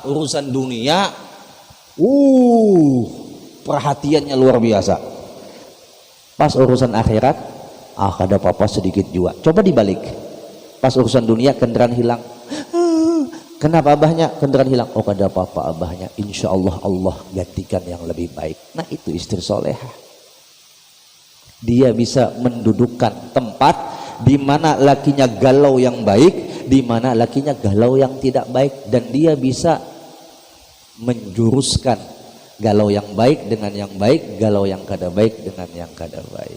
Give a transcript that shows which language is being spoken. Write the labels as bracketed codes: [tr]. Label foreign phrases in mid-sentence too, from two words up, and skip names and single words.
[id] Urusan dunia perhatiannya luar biasa. [bjn] Pas urusan akhirat, kada apa-apa sedikit juga. [id] Coba dibalik, pas urusan dunia kendaraan hilang, kenapa abahnya kendaraan hilang? [bjn] Oh kada apa-apa abahnya, [ar] إن شاء الله [bjn] Allah gantikan yang lebih baik. [id] Nah itu istri solehah. Dia bisa mendudukkan tempat di mana lakinya galau yang baik, di mana lakinya galau yang tidak baik, dan dia bisa menjuruskan galau yang baik dengan yang baik, galau yang [bjn] kada baik [id] dengan yang [bjn] kada baik.